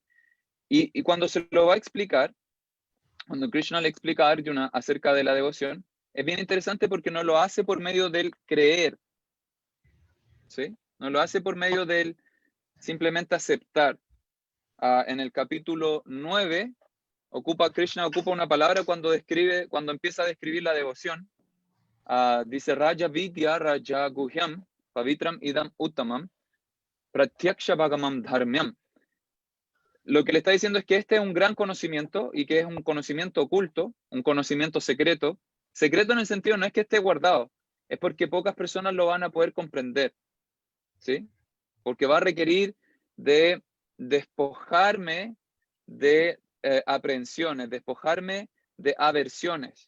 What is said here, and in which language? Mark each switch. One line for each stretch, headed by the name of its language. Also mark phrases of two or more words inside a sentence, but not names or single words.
Spanish: Y cuando se lo va a explicar, cuando Krishna le explica a Arjuna acerca de la devoción, es bien interesante porque no lo hace por medio del creer, ¿sí? No lo hace por medio del simplemente aceptar. En el capítulo 9, Krishna ocupa una palabra cuando empieza a describir la devoción.
Sanskrit: Dice राज विद्या राज गुह्यम् पवित्रम् इदम् उत्तमम् प्रत्यक्ष भगमम् धर्म्यम्.
Spanish: Lo que le está diciendo es que este es un gran conocimiento y que es un conocimiento oculto, un conocimiento secreto. Secreto en el sentido no es que esté guardado, es porque pocas personas lo van a poder comprender, ¿sí? Porque va a requerir de despojarme de aprehensiones, despojarme de aversiones.